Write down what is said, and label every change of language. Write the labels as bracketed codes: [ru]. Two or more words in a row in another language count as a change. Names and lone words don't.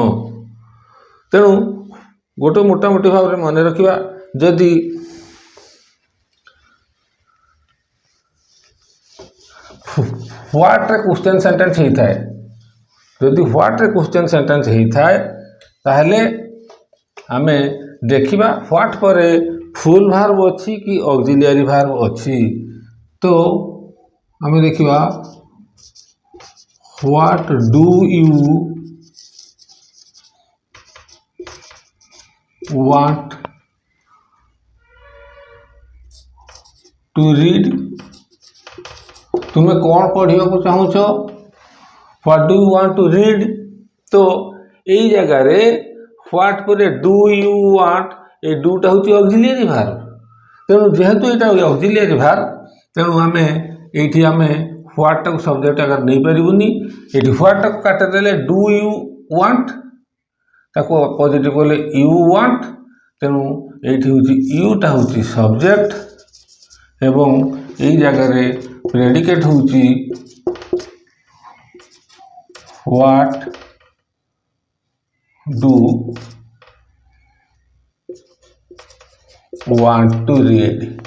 [or] ତେଣୁ ଗୋଟେ ମୋଟାମୋଟି ଭାବରେ ମନେ ରଖିବା, ଯଦି ହ୍ୱାଟରେ [en] question sentence [or] ହେଇଥାଏ, ଯଦି ହ୍ୱାଟରେ [en] question sentence [or] ହେଇଥାଏ ତାହେଲେ ଆମେ ଦେଖିବା ହ୍ୱାଟ ପରେ [en] full verb [or] ଅଛି କି [en] auxiliary verb [or] ଅଛି। ତ ଆମେ ଦେଖିବା [en] what do you want to read, [or] ତୁମେ କ'ଣ ପଢ଼ିବାକୁ ଚାହୁଁଛ, [en] what do you want to read। [or] ତ ଏଇ ଜାଗାରେ ହ୍ୱାଟ ପରେ [en] do you want, [or] ଏଇ ଡୁଟା ହେଉଛି [en] auxiliary verb. [or] ତେଣୁ ଯେହେତୁ ଏଇଟା [en] auxiliary verb, [or] ତେଣୁ ଆମେ ଏଇଠି ହ୍ୱାଟଟାକୁ ସବଜେକ୍ଟ ଆକାରରେ ନେଇପାରିବୁନି। ଏଇଠି ହ୍ୱାଟଟାକୁ କାଟିଦେଲେ [en] do you want, [or] ତାକୁ ପଜିଟିଭ୍ କଲେ [en] you want, [or] ତେଣୁ ଏଇଠି ହେଉଛି ୟୁଟା ହେଉଛି ସବଜେକ୍ଟ ଏବଂ ଏଇ ଜାଗାରେ ପ୍ରେଡିକେଟ୍ ହେଉଛି [en] what do want to read.